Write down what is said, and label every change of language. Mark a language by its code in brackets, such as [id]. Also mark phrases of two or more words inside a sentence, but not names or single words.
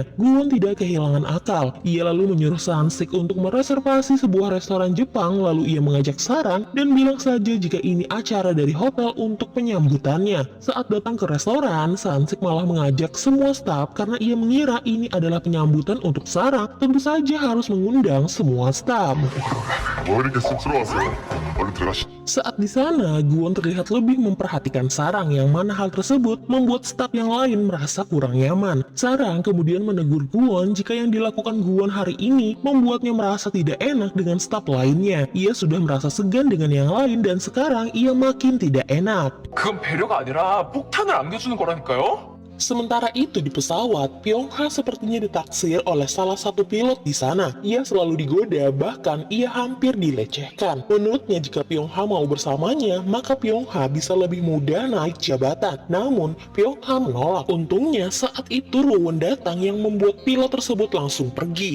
[id] Gwon tidak kehilangan akal. Ia lalu menyuruh Sansik untuk mereservasi sebuah restoran Jepang, lalu ia mengajak Sarang dan bilang saja jika ini acara dari hotel untuk penyambutannya. Saat datang ke restoran, Sansik malah mengajak semua staf karena ia mengira ini adalah penyambutan untuk Sarang. Tentu saja harus mengundang semua staf. [ko] 뭐 이렇게 쑥스러웠어요? 얼른 들어가시. [id] Saat di sana, Gwon terlihat lebih memperhatikan Sarang yang mana hal tersebut membuat staf yang lain merasa kurang nyaman. Sarang kemudian menegur Gwon jika yang dilakukan Gwon hari ini membuatnya merasa tidak enak dengan staf lainnya. Ia sudah merasa segan dengan yang lain dan sekarang ia makin tidak enak. [ko] 그건 배려가 아니라 폭탄을 안겨주는 거라니까요? [id] Sementara itu di pesawat, Pyonghwa sepertinya ditaksir oleh salah satu pilot di sana. Ia selalu digoda, bahkan ia hampir dilecehkan. Menurutnya jika Pyonghwa mau bersamanya, maka Pyonghwa bisa lebih mudah naik jabatan. Namun, Pyonghwa menolak. Untungnya saat itu Rowoon datang yang membuat pilot tersebut langsung pergi.